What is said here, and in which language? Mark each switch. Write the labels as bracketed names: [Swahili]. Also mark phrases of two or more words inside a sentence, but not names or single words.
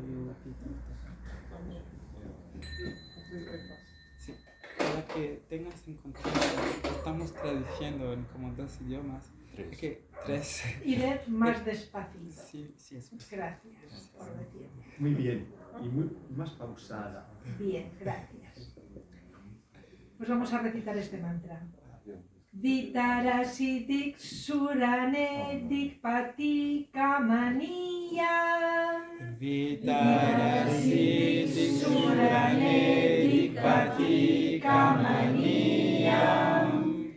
[Spanish] Para que tengas en contexto, estamos traduciendo en como 2 idiomas. Es que 3. Iré más despacito. Sí, eso. Gracias por decirme. Muy bien. Y más pausada. Bien, gracias. Pues vamos a recitar este mantra. [Sanskrit] Vitarasidik surane dikpati kamaniyam. Vitarasidik surane dikpati kamaniyam.